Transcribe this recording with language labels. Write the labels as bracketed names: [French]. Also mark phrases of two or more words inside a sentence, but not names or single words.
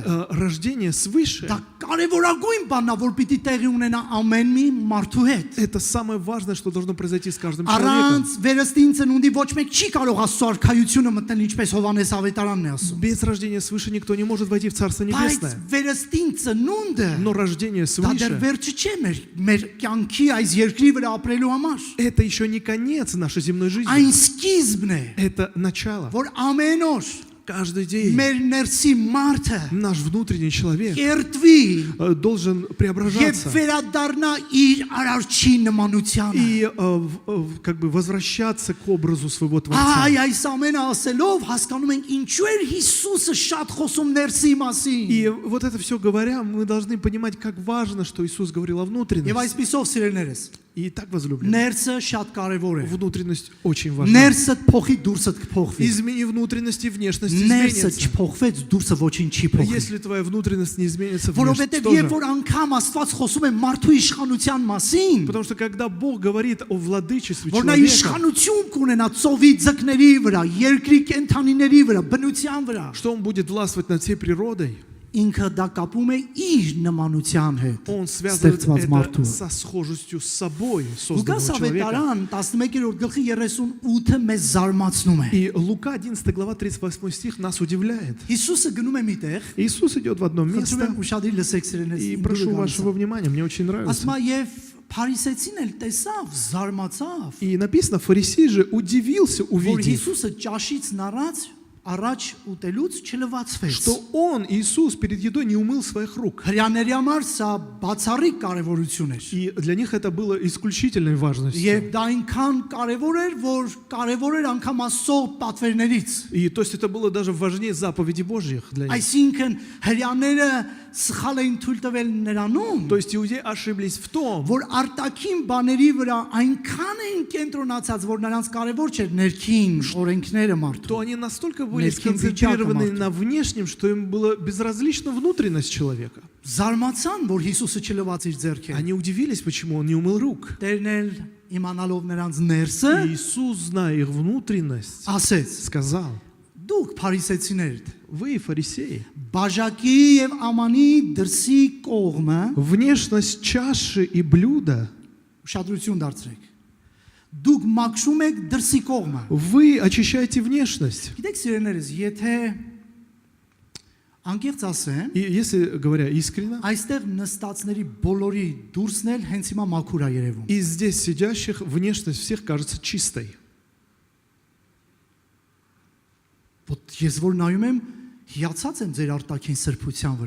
[Russian] Рождение свыше [Armenian] դա կարևորագույն բանն է, որ պիտի տեղի ունենա ամեն մի մարդու հետ։ – [Russian] это самое важное, что должно произойти с каждым человеком. [Armenian] Առանց վերստին ծնունդի ոչ մեկ չի կարող Աստծո արքայությունը մտնել, ինչպես Հովանես Ավետարանն է ասում։ [Russian] Без рождения свыше никто не может войти в Царство [Armenian] Բայց [Russian] Небесное. [Armenian] վերստին ծնունդը [Russian] Но рождение [Armenian] դա դեռ [Russian] свыше [Armenian] վերջը չէ մեր կյանքի այս երկրի վրա ապրելու համար։ – [Russian] это еще не конец нашей земной жизни. [Armenian] Այն սկիզբն է, [Russian] Это начало. [Armenian] որ ամեն օր [Russian] Каждый день [Armenian] մեր ներսի մարդը [Russian] наш внутренний человек [Armenian] կերտվի [Russian] должен [Armenian] եւ [Russian] преображаться [Armenian] վերադառնա իր արարչի նմանությանը։ [Russian] и как бы возвращаться к образу своего Творца. [Armenian] Այս ամենը ասելով հասկանում ենք ինչու էր Հիսուսը շատ խոսում ներսի մասին։ [Russian] И вот это все говоря, мы должны понимать, как важно, что Иисус говорил о [Armenian] Եվ [Russian] внутренности. [Armenian] այսպիսով սիրելիներս, [Russian] И так возлюбленные. [Armenian] ներսը շատ կարևոր է։ [Russian] Внутренность очень важна. [Armenian] Ներսդ փոխի, դուրսդ կփոխվի։ [Russian] Измени внутренность, и внешность [Armenian] Ներսը [Russian] изменится. [Armenian] չփոխվեց, դուրսը ոչինչ չի փոխվի։ [Russian] Если твоя внутренность не изменится, внешность [Armenian] Որովհետև [Russian] тоже. [Armenian] երբ որ անգամ Աստված խոսում է մարդու իշխանության մասին, [Russian] Потому что когда Бог говорит о владычестве [Armenian] որ նա [Russian] человека, [Armenian] իշխանություն կունենա ծովի ձկների վրա, երկրի կենթանիների վրա, բնության վրա, [Russian] что Он будет властвовать над всей природой, [Armenian] ինքը դա կապում է իր նմանության հետ։ [Russian] Он связывает [Armenian] Ստեղծված [Russian] это [Armenian] մարդու։ [Russian] со схожестью с собой [Armenian] Լուկաս [Russian] созданного человека. [Armenian] ավետարան 11-րդ գլխի 38-ը մեզ զարմացնում է։ [Russian] И Лука 11 глава 38 стих нас удивляет. [Armenian] Հիսուսը գնում է միտեղ, [Russian] Иисус идет в одно [Armenian] խնդրում [Russian] место, [Armenian] եմ ուշադիր լսեք սիրելիներս, [Russian] и прошу вашего внимания, мне очень нравится. [Armenian] ասում է եւ Փարիսեցին էլ տեսավ, զարմացավ, [Russian] И написано, фарисей же удивился, [Armenian] որ [Russian] увидев, [Armenian] Հիսուսը ճաշից առաջ ուտելուց չլվացվեց։ [Russian] что он, Иисус, перед едой не умыл своих рук. [Armenian] Հрյաների համար սա բացառիկ կարևորություն էր։ [Russian] И для них это было исключительной важностью. [Armenian] Եվ դա այնքան կարևոր էր, որ կարևոր էր անգամ Աստծո պատվերներից։ [Russian] И то есть это было даже важнее заповедей Божьих для них. [Armenian] Այսինքն հрյաները սխալ էին թույլ տվել նրանում, [Russian] То есть иудеи ошиблись в том, [Armenian] որ արտաքին բաների вրա այնքան էին կենտրոնացած, որ նրանց կարևոր չէր ներքին օրենքները մարդու։ [Russian] то они настолько были [Armenian] Ներքին [Russian] сконцентрированы [Armenian] վիճակը [Russian] на внешнем, что им было безразлична внутренность человека. [Armenian] Զարմացան, որ Հիսուսը չլված իր ձեռքերը։ [Russian] Они удивились, почему он не умыл рук. [Armenian] Տերն էլ իմանալով նրանց ներսը, [Russian] Иисус, зная их внутренность, [Armenian] ասեց. [Russian] сказал: [Armenian] Դուք փարիսեցիներ, [Russian] вы, фарисеи, [Armenian] բաժակի եւ ամանի դրսի կողմը [Russian] внешность чаши и блюда [Armenian] ուշադրություն դարձրեք։ Դուք մաքրում եք դրսի կողմը։ [Russian] вы очищаете внешность. [Armenian] Գիտեք սիրելիներս, եթե անկեղծ ասեմ, [Russian] И если говоря искренне, [Armenian] այստեղ նստածների բոլորի դուրսն էլ հենց հիմա մաքուր է երևում։ [Russian] и здесь сидящих внешность всех кажется чистой. [Armenian] Вот ես որ նայում եմ, հիացած եմ ձեր արտաքին սրբության վրա։